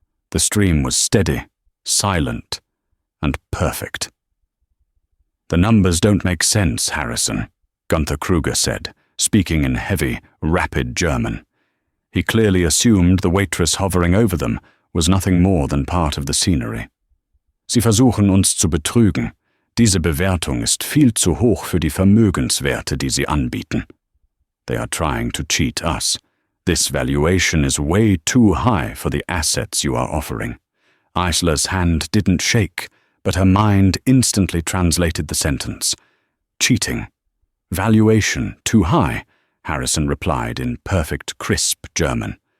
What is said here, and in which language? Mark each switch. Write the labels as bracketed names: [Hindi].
[English] The stream was steady, silent, and perfect. "The numbers don't make sense, Harrison," Gunther Kruger said, speaking in heavy, rapid German. He clearly assumed the waitress hovering over them was nothing more than part of the scenery. [German] "Sie versuchen uns zu betrügen. Diese Bewertung ist viel zu hoch für die Vermögenswerte, die sie anbieten. [English] They are trying to cheat us. This valuation is way too high for the assets you are offering." Isla's hand didn't shake, but her mind instantly translated the sentence. "Cheating. Valuation too high," Harrison replied in perfect, crisp German.